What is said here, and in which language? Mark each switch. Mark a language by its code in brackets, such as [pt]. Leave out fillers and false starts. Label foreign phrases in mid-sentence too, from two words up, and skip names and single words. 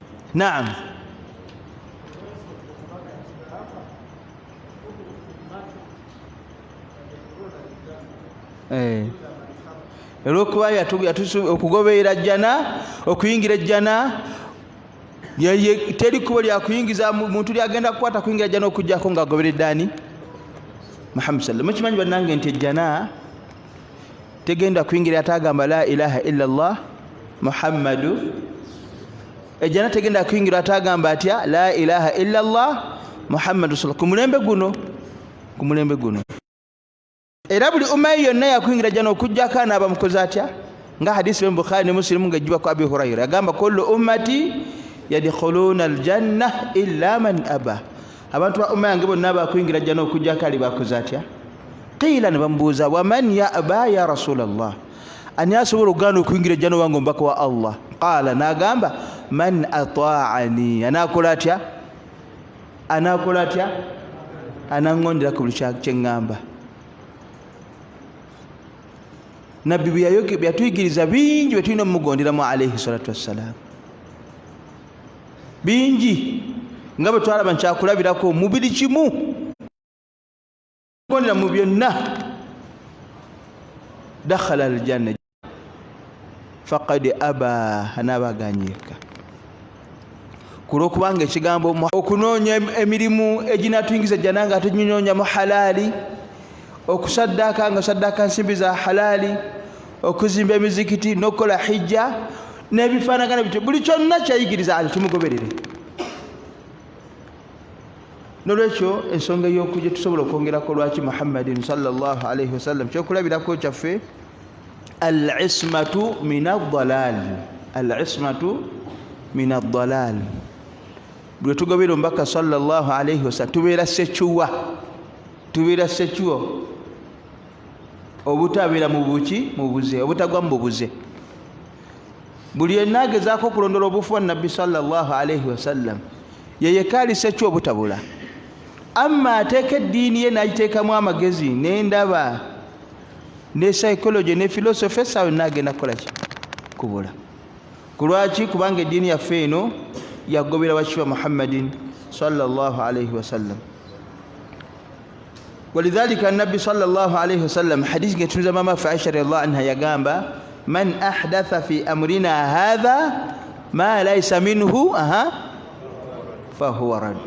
[lg] Naam, olwokuba okugoberera jjana, okuyingira ejjana teri kubo lyakuyingiza muntu lyagenda kukwata kuyingira jjana okujjako ng'agoberedde ani? Muhammad sallallahu. Mukimanyi bannange nti ejjana tegenda kuyingira atagamba [ar] لا إله إلا الله محمد. [lg] Ejjana tegenda kuyingira atagamba atya [ar] لا إله إلا الله محمد صلى. [lg] Ku mulembe guno era buli umma yonna yakuyingira jjana okujjako anaaba mukozi atya? Nga hadisi ya Bukhari ne Muslim ng'ejjibwa ku Abi Hurayra agamba [ar] كل أمتي يدخلون الجنة إلا من أبى. [lg] Abantu ba umma yange bonna bakuyingira jjana okujjako ali bakozi atya? Qila ne bamubuuza [ar] ومن يأبى يا رسول الله, [lg] ani asobola okugaana okuyingira ejjana wange omubaka wa Allah? Qala, n'agamba [ar] من أطاعني, [lg] anaakola atya? Anaŋŋondera ku buli kyeŋŋamba. Nabbi bwe yatuyigiriza bingi bye tulina omugonderamu [ar] عليه الصلاة والسلام, [lg] bingi nga bwe twalaba nkyakulabirako mu buli kimu gondera mu byonna. [ar] دخل الجنة فقد أبى, [lg] anaabaganyeka kulwokubanga ekigambo okunoonya emirimu eginatuyingiza ejjana nga tuginoonya mu halaali, okusaddaaka nga saddaaka nsimbi za halaali, okuzimba emizikiti n'okukola hijja n'ebifaanagana bityo, buli kyonna kyayigiriza ali tumugoberere. Nolwekyo ensonga ey'okujja tusobola okwongerako lwaki [ar] محمد صلى الله عليه وسلم [lg] kyokulabirako kyaffe [ar] العصمة من الضلال. [lg] Bwe tugobera omubaka [ar] صلى الله عليه وسلم [lg] tubeera sekiwa obutabeera mu buze, obutagwa mu buze. Buli yenna agezaako okulondola obufu wa nabbi [ar] صلى الله عليه وسلم [lg] yeyeka ali sekiwa obutabula. Amma ateeka eddiini ye n'agiteekamu amagezi n'endaba ne psychology ne philosophy, sawe n'agenda kukola ki? Kubula. Kulwaki? Kubanga eddiini yaffe eno yagobera wakiwa [ar] محمد صلى الله عليه وسلم. Walidhalika nabbi صلى الله عليه وسلم [lg] hadithi ngetuza mama [ar] Aisha رضي الله عنها yagamba من أحدث في أمرنا هذا ما ليس منه فهو رد.